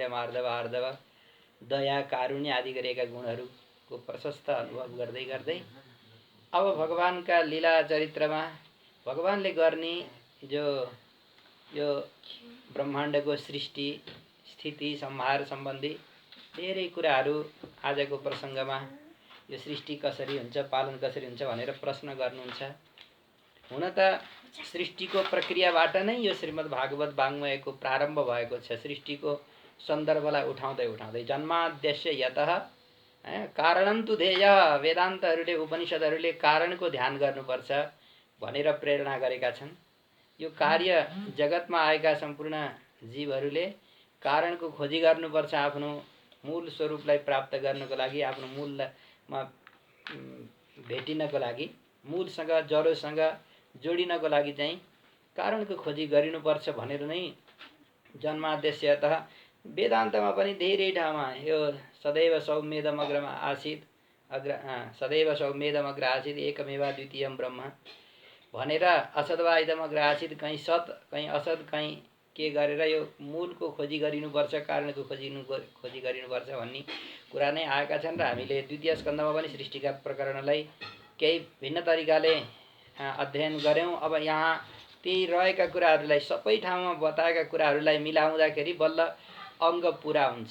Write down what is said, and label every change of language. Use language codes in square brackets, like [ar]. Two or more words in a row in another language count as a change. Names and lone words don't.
[ne] मार्दव, आर्दव, दया, कारुण्य आदि गरिएका गुणहरूको प्रशस्त अनुभव गर्दै गर्दै अब भगवानका लीला चरित्रमा भगवानले गर्ने जो यो ब्रह्माण्डको सृष्टि स्थिति संहार सम्बन्धी धेरै कुराहरू आजको प्रसङ्गमा यो सृष्टि कसरी हुन्छ, पालन कसरी हुन्छ भनेर प्रश्न गर्नुहुन्छ। हुन त सृष्टिको प्रक्रियाबाट नै यो श्रीमद् भागवत वाङ्मयको प्रारम्भ भएको छ। सृष्टिको सन्दर्भलाई उठाउँदै उठाउँदै [sa] जन्माद्यस्य यतः [ne] कारणं तु ध्येय, वेदान्तहरूले उपनिषदहरूले कारणको ध्यान गर्नुपर्छ भनेर प्रेरणा गरेका छन्। यो कार्य जगतमा आएका सम्पूर्ण जीवहरूले कारणको खोजी गर्नुपर्छ आफ्नो मूल स्वरूपलाई प्राप्त गर्नको लागि, आफ्नो मूलमा भेटिनको लागि, मूलसँग जरोसँग जोडिनको लागि चाहिँ कारणको खोजी गरिनुपर्छ भनेर नै जन्माद्यस्यतः वेदान्तमा पनि धेरै ठाउँमा यो [sa] सदैव सौम्येदमग्रमा आसीत् सदैव सौम्येदमग्र आसीत् एकमेवा द्वितीयं ब्रह्म [ne] भनेर [sa] असद्वा इदमग्र आसीत्, [ne] कहीँ सत कहीँ असत कहीँ के गरेर यो मूलको खोजी गरिनुपर्छ, कारणको खोजी गरिनुपर्छ भन्ने कुरा नै आएका छन्। र हामीले द्वितीय स्कन्धमा पनि सृष्टिका प्रकरणलाई केही भिन्न तरिकाले अध्ययन गऱ्यौँ। अब यहाँ ती रहेका कुराहरूलाई सबै ठाउँमा बताएका कुराहरूलाई मिलाउँदाखेरि बल्ल अङ्ग पुरा हुन्छ।